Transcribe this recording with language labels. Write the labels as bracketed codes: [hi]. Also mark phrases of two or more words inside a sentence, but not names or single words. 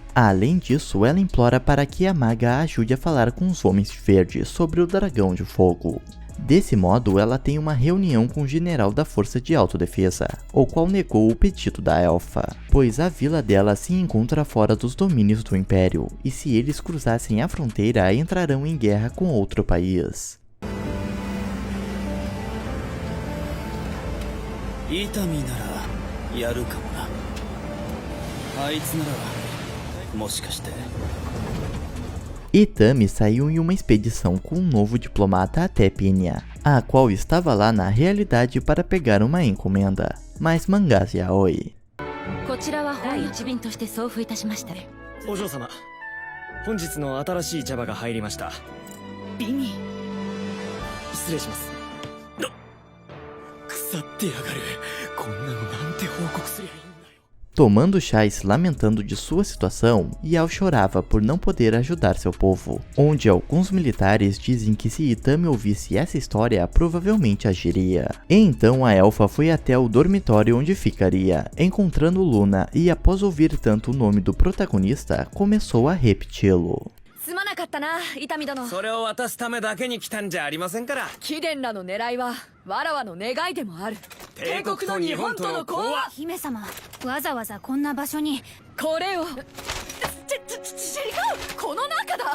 [pt] Além disso, ela implora para que a maga a ajude a falar com os homens de verde sobre o dragão de fogo. Desse modo, ela tem uma reunião com o general da Força de Autodefesa, o qual negou o pedido da elfa, pois a vila dela se encontra fora dos domínios do Império, e se eles cruzassem a fronteira, entrarão em guerra com outro país. [ja] 伊丹ならやるかもな。あいつならもしかして。 [pt] Itami saiu em uma expedição com um novo diplomata até Pinya, a qual estava lá na realidade para pegar uma encomenda, mas mangás yaoi. [ja] こちらは第一便として送付いたしました。お嬢様、本日の新しい茶葉が入りました。瓶に失礼します。腐ってやがる。こんなのなんて報告すりゃいいんだよ。 [pt] Tomando chá e se lamentando de sua situação, Yao chorava por não poder ajudar seu povo, onde alguns militares dizem que se Itami ouvisse essa história, provavelmente agiria. Então a elfa foi até o dormitório onde ficaria, encontrando Luna, e após ouvir tanto o nome do protagonista, começou a repeti-lo. [ja] すまなかったな、伊丹殿。それを渡すためだけに来たんじゃありませんから。貴殿らの狙いはわらわの願いでもある。帝国と日本との講和。姫様、わざわざこんな場所に。これを。違う、この中だ。